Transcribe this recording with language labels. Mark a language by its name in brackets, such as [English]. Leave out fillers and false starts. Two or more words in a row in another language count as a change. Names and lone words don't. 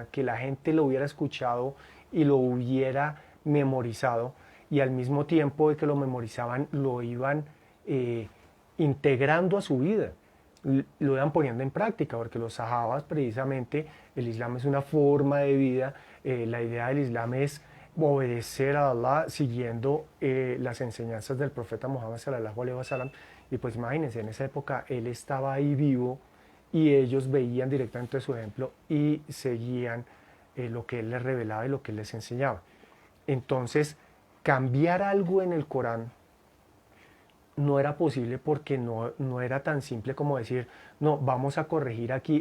[Spanish] que la gente lo hubiera escuchado y lo hubiera memorizado, y al mismo tiempo de que lo memorizaban, lo iban integrando a su vida, lo iban poniendo en práctica, porque los sahabas precisamente, el Islam es una forma de vida, la idea del Islam es obedecer a Allah siguiendo las enseñanzas del profeta Muhammad [Arabic] صلى الله عليه وسلم. [Spanish] Y pues imagínense, en esa época él estaba ahí vivo y ellos veían directamente su ejemplo y seguían lo que él les revelaba y lo que él les enseñaba. Entonces, cambiar algo en el Corán no era posible, porque no era tan simple como decir, no, vamos a corregir aquí,